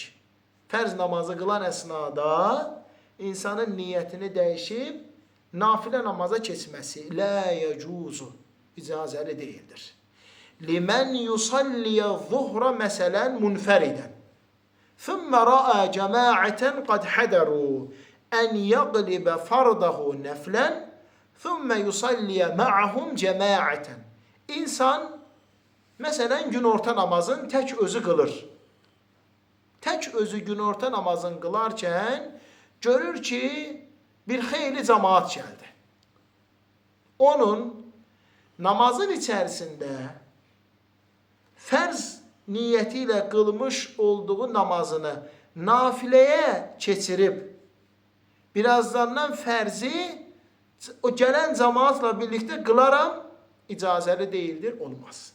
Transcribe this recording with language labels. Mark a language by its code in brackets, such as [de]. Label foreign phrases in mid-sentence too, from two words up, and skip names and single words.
[az] Fərz namazı qılan əsnada insanın niyyətini dəyişib, nafilə namaza keçməsi [ar] لا يجوز, [az] icazəli deyildir. [ar] لمن يصلي الظهر مثلا منفردا. ثم رأى جماعة قد حضروا أن يقلب فرضه نفلا ثم يصلي معهم جماعة. [tr] İnsan mesela gün orta namazın tek özü kılır. [az] tək özü günorta namazını qılarkən görür ki, bir xeyli cəmaat gəldi. Onun namazın içərisində fərz niyyəti ilə qılmış olduğu namazını nafiləyə keçirib, birazdandan fərzi o gələn cəmaatla birlikdə qılaram, icazəli deyildir, olmaz.